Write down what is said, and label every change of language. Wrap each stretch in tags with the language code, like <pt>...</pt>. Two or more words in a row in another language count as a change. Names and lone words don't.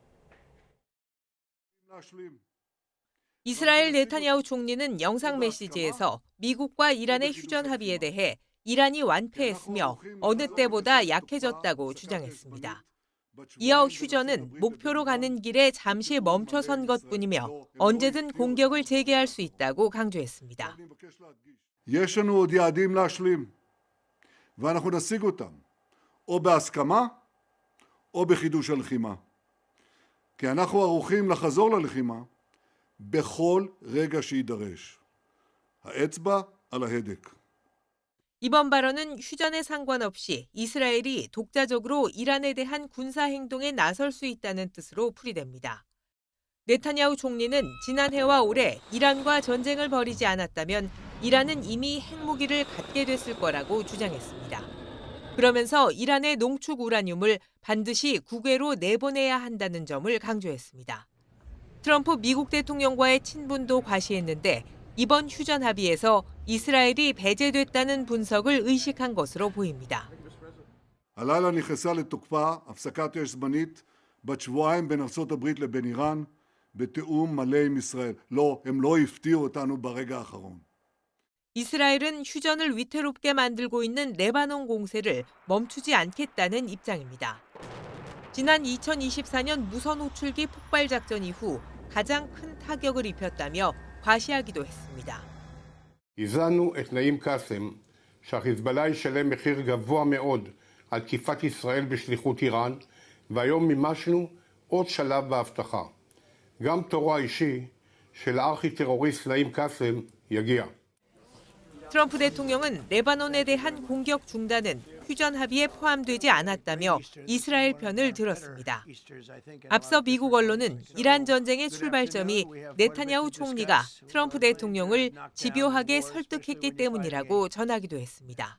<ko>이스라엘 네타냐후 총리는 영상 메시지에서 미국과 이란의 휴전 합의에 대해 이란이 완패했으며 어느 때보다 약해졌다고 주장했습니다. 이어 휴전은 목표로 가는 길에 잠시 멈춰선 것뿐이며 언제든 공격을 재개할 수 있다고 강조했습니다.</ko> <he>יש לנו עוד יעדים להשלים, ואנחנו נשיג אותם, או בהסכמה, או בחידוש הלחימה. כי אנחנו ערוכים לחזור ללחימה בכל רגע שידרש. האצבע על ההדק.</he> <ko>이번 발언은 휴전에 상관없이 이스라엘이 독자적으로 이란에 대한 군사 행동에 나설 수 있다는 뜻으로 풀이됩니다. 네타냐후 총리는 지난해와 올해 이란과 전쟁을 벌이지 않았다면 이란은 이미 핵무기를 갖게 됐을 거라고 주장했습니다. 그러면서 이란의 농축 우라늄을 반드시 국외로 내보내야 한다는 점을 강조했습니다. 트럼프 미국 대통령과의 친분도 과시했는데 이번 휴전 합의에서 이스라엘이 배제됐다는 분석을 의식한 것으로 보입니다.</ko> <he>הלילה נכנסה לתוקפה הפסקת אש זמנית בת שבועיים בין ארצות הברית לבין איראן בתיאום מלא עם ישראל. לא, הם לא הפתיעו אותנו ברגע האחרון.</he> <ko>이스라엘은 휴전을 위태롭게 만들고 있는 레바논 공세를 멈추지 않겠다는 입장입니다. 지난 2024년 무선 호출기 폭발 작전 이후 가장 큰 타격을 입혔다며 과시하기도 했습니다.</ko> <he>הזנו את נעים קאסם שהחיזבאללה ישלם מחיר גבוה מאוד על תקיפת ישראל בשליחות איראן, והיום מימשנו עוד שלב בהבטחה. גם תורו האישי של הארכי-טרוריסט נעים קאסם יגיע.</he> <ko>트럼프 대통령은 레바논에 대한 공격 중단은 휴전 합의에 포함되지 않았다며 이스라엘 편을 들었습니다. 앞서 미국 언론은 이란 전쟁의 출발점이 네타냐후 총리가 트럼프 대통령을 집요하게 설득했기 때문이라고 전하기도 했습니다.</ko>